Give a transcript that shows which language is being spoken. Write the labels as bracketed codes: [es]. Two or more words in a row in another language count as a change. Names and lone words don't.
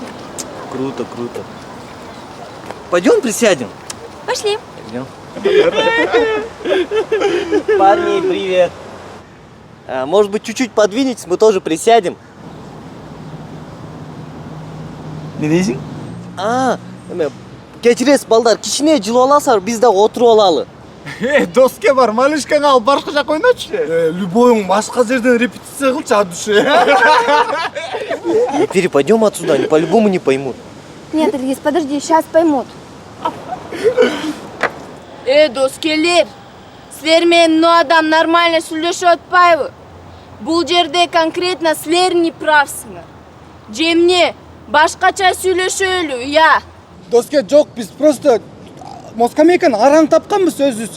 [ru] Круто, круто. Пойдем присядем? Пошли. Пойдем. Парни, привет. Может быть, чуть-чуть подвинетесь, мы тоже присядем. [ky] Не дейсің? Кечиресиз балдар, кичине жылып аласыздар, биз да отуруп алалы. Доске бар, малышкаңа алып башка жака ойночу. Любойуң башка жерден репетиция кылчу [ru] от души. Пери, пойдем отсюда, они по-любому не поймут. Нет, Ильгиз, подожди, сейчас поймут. [ky] Доскелер, силер менен мына адам нормально сүйлөшүп атпайбы? Бул жерде конкретно силер не правсыңар. Же эмне башкача сүйлөшөлү, я? Доске жок, биз просто москамеканы араң тапканбыз өзүбүз.